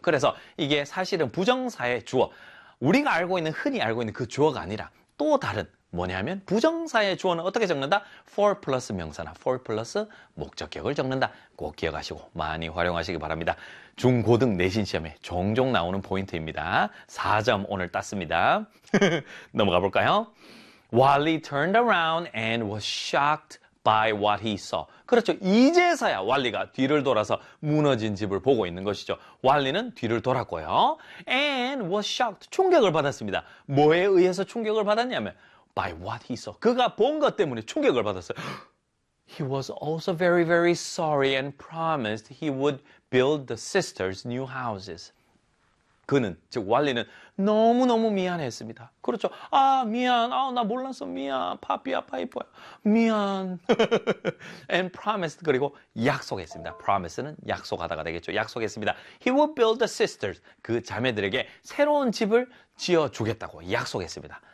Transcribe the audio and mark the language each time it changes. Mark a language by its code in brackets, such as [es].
[ko] 그래서 이게 사실은 부정사의 주어 우리가 알고 있는 흔히 알고 있는 그 주어가 아니라 또 다른 뭐냐면 부정사의 주어는 어떻게 적는다? for 플러스 명사나 for 플러스 목적격을 적는다. 꼭 기억하시고 많이 활용하시기 바랍니다. 중고등 내신 시험에 종종 나오는 포인트입니다. 4점 오늘 땄습니다. 넘어가 볼까요? [en] Wally turned around and was shocked by what he saw. [ko] 그렇죠. 이제서야 왈리가 뒤를 돌아서 무너진 집을 보고 있는 것이죠. 왈리는 뒤를 돌았고요. [en] And was shocked. [ko] 충격을 받았습니다. 뭐에 의해서 충격을 받았냐면 [en] by what he saw. [ko] 그가 본 것 때문에 충격을 받았어요. [en] He was also very, very sorry and promised he would build the sisters' new houses. [ko] 그는, 즉 왈리는 너무너무 미안했습니다. 그렇죠. 아, 미안. 아, 나 몰랐어. 미안. 파피야, 파이퍼야. 미안. [en] And promised. [ko] 그리고 약속했습니다. Promise는 약속하다가 되겠죠. 약속했습니다. [en] He will build the sisters. [ko] 그 자매들에게 새로운 집을 지어주겠다고 약속했습니다.